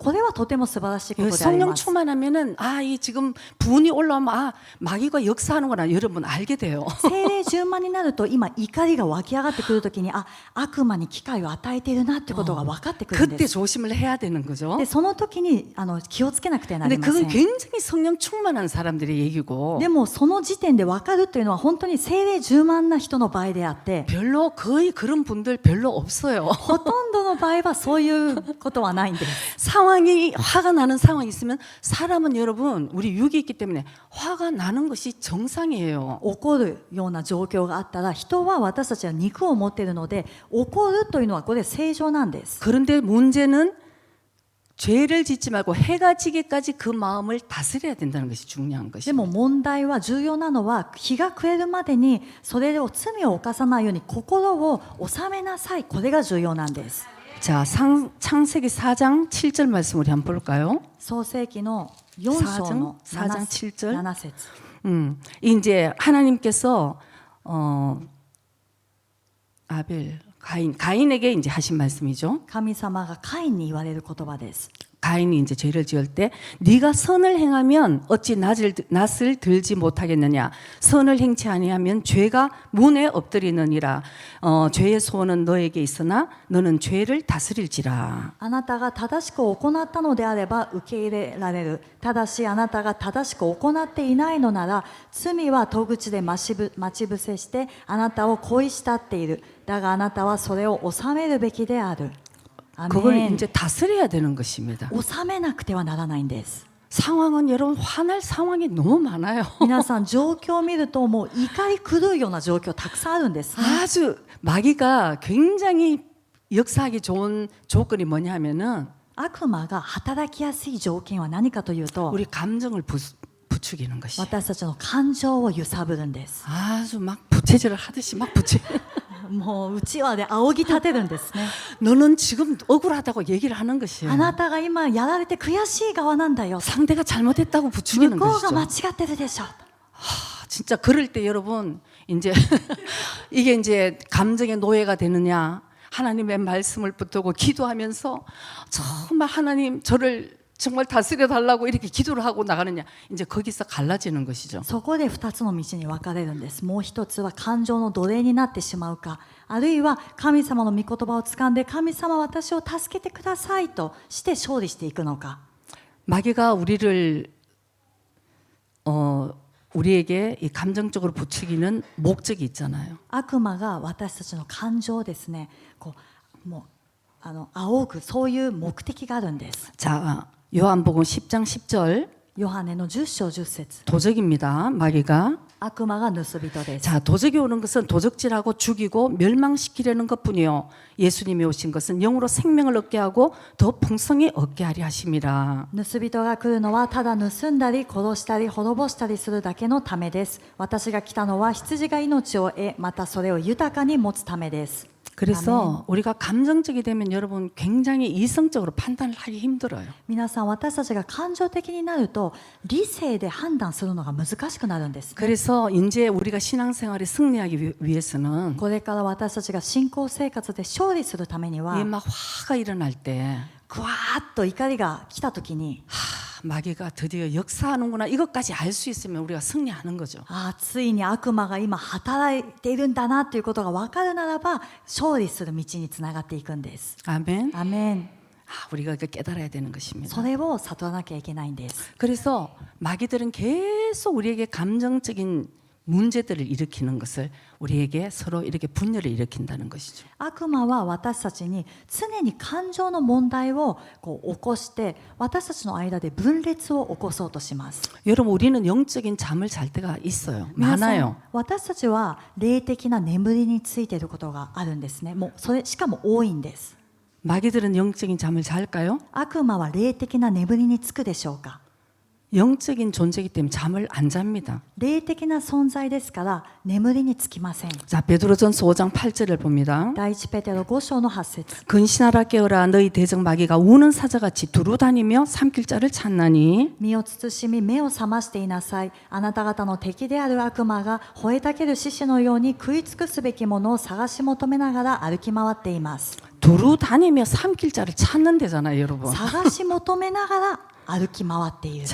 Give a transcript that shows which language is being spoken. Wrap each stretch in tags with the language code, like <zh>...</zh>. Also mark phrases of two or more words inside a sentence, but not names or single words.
<ja>これはとても素晴らしいことであり</ja> <ko>성령</ko> <ja>ます。</ja> <ko>충만하면은 아, 이 지금 분이 올라오면 아, 마귀가 역사하는구나 여러분 알게 돼요.</ko> <ja>聖霊充満になると今怒りが湧き上がってくるときに悪魔に機会を与えているなってことが分かってくるん</ja> <ko>그때</ko> <ja>です。</ja> <ko>조심을 해야 되는 거죠.</ko> <ja>でその時に気をつけなくてはな</ja> <ko>근데</ko> <ja>りませ</ja> <ko>그건</ko> <ja>ん。</ja> <ko>굉장히 성령 충만한 사람들의 얘기고</ko> <ja>でもその時点で分かるというのは本当に聖霊充満な人の場合であって、</ja> <ko>별로 거의 그런 분들 별로 없어요.</ko> <ja>ほとんどの場合はそういうことはないんです。</ja> <ko>상황이 화가 나는 상황이 있으면 사람은 여러분 우리 육이 있기 때문에 화가 나는 것이 정상이에요.</ko> <ja>怒るような状況があったら、人は私たちは肉を持っているので怒るというのはこれ正常なんです。</ja> <ko>그런데 문제는 죄를 짓지 말고 해가 지기까지 그 마음을 다스려야 된다는 것이 중요한</ko> <ja>で</ja> <ko>것이에요.</ko> <ja>も問題は重要なのは日が暮れるまでにそれを罪を犯さないように心を収めなさい。これが重要なんです。</ja> <ko>자, 창세기 4장 7절 말씀 우리 한번 볼까요?</ko> <ja>創世記の4章の</ja> <ko>4장 7절.</ko> <ja>7節。</ja> <ko>이제 하나님께서 가인에게 이제 하신 말씀이죠.</ko> <ja>神様がカインに言われる言葉です。</ja> <ko>가인이 이제 죄를 지을 때 네가 선을 행하면 어찌 낯을 들지 못하겠느냐. 선을 행치 아니하면 죄가 문에 엎드리느니라. 죄의 소원은 너에게 있으나 너는 죄를 다스릴지라.</ko> <ja>あなたが正しく行ったのであれば受け入れられる。ただしあなたが正しく行っていないのなら罪は戸口で待ち伏せしてあなたを恋したっている。だがあなたはそれを収めるべきである。</ja> <ko>그걸 이제 다스려야 되는 것입니다.</ko> <ja>収めなくてはならないんです。</ja> <ko>상황은 여러분 화날 상황이 너무 많아요.</ko> <ja>皆さん状況を見るともう怒り狂うような状況たくさんあるんですね。</ja> <ko>아주 마귀가 굉장히 역사하기 좋은 조건이 뭐냐면은</ko> <ja>悪魔が働きやすい条件は何かというと</ja> <ko>우리 감정을 부추기는 것이.</ko> <ja>私たちの感情を揺さぶるんです。</ja> <ko>아주 막 부채질을 하듯이 막 부채.</ko> <ja>もううちわで仰ぎ立てるんですね。</ja> <ko>너는 지금 억울하다고 얘기를 하는 것이에요.</ko> <ja>あなたが今やられて悔しい側なんだよ。</ja> <ko>상대가 잘못했다고</ko> <ja>向</ja> <ko>부추기는</ko> <ja>こうが間違</ja> <ko>것이죠.</ko> <ja>ってるでしょ。</ja> <ko>진짜 그럴 때 여러분 이제 이게 이제 감정의 노예가 되느냐 하나님의 말씀을 붙들고 기도하면서 정말 하나님 저를 정말 다스려 달라고 이렇게 기도를 하고 나가느냐 이제 거기서 갈라지는 것이죠.</ko> <ja>そこで2つの道に分かれるんです。もう一つは感情の奴隷になってしまうか、あるいは神様の御言葉を掴んで神様私を助けてくださいとして勝利していくのか。</ja> <ko>마귀가 우리에게 이 감정적으로 부추기는 목적이 있잖아요.</ko> <ja>悪魔が私たちの感情をですね、こうもう仰ぐそういう目的があるんです。</ja> <ko>자, 요한복음 10장 10절</ko> <ja>ヨハネの10章10節</ja> <ko>도적입니다. 마귀가</ko> <ja>悪魔が盗人です。</ja> <ko>자, 도적이 오는 것은 도적질하고 죽이고 멸망시키려는 것뿐이요. 예수님이 오신 것은 영으로 생명을 얻게 하고 더 풍성히 얻게 하려 하심이라.</ko> <ja>盗人が来るのはただ盗んだり殺したり滅ぼしたりするだけのためです。私が来たのは羊が命を得、またそれを豊かに持つためです。</ja> <ko>그래서 우리가 감정적이 되면 여러분 굉장히 이성적으로 판단을 하기 힘들어요.</ko> <ja>皆さん私たちが感情的になると理性で判断するのが難しくなるんです、ね。</ja> <ko>그래서 이제 우리가 신앙생활에 승리하기 위해서는</ko> <ja>これから私たちが信仰生活で勝利するためには</ja> <ko>이게 막 화가 일어날 때</ko> <ja>ぐわーっと怒りが来た時に</ja> <ko>마귀가 드디어 역사하는구나 이것까지 알 수 있으면 우리가 승리하는 거죠.</ko> <ja>ついに悪魔が今働いているんだなということが分かるならば勝利する道につながっていくんです。</ja> <ko>아멘.</ko> <ja>アメン。</ja> <ko>우리가 그 깨달아야 되는 것입니다.</ko> <ja>それを悟らなきゃいけないんです。</ja> <ko>그래서 마귀들은 계속 우리에게 감정적인 문제들을 일으키는 것을 우리에게 서로 이렇게 분열을 일으킨다는 것이죠.</ko> <ja>悪魔は私たちに常に感情の問題をこう起こして私たちの間で分裂を起こそうとします。</ja> <ko>여러분 우리는 영적인 잠을 잘 때가 있어요.</ko> <ja>皆さん</ja> <ko>많아요.</ko> <ja>私たちは霊的な眠りについていることがあるんですね。もうそれしかも多いんです。</ja> <ko>마귀들은 영적인 잠을 잘까요?</ko> <ja>悪魔は霊的な眠りにつくでしょうか。</ja> <ko>영적인 존재이기 때문에 잠을 안 잡니다.</ko> <ja>霊的な存在ですから眠りにつきません。</ja> <ko>자, 베드로전서 5장 8절을 봅니다.</ko> <ja>第一ペテロ5章の8節</ja> <ko>근신하라 깨어라 너희 대적 마귀가 우는 사자같이 두루다니며 삼킬 자를 찾나니</ko> <ja>身を慎み目を覚ましていなさい。あなた方の敵である悪魔が吠えたける獅子のように食い尽くすべきものを探し求めながら歩き回っています。</ja> <ko>두루다니며 삼킬 자를 찾는 데잖아요, 여러분.</ko> <ja>探し求めながら歩き回っている。</ja>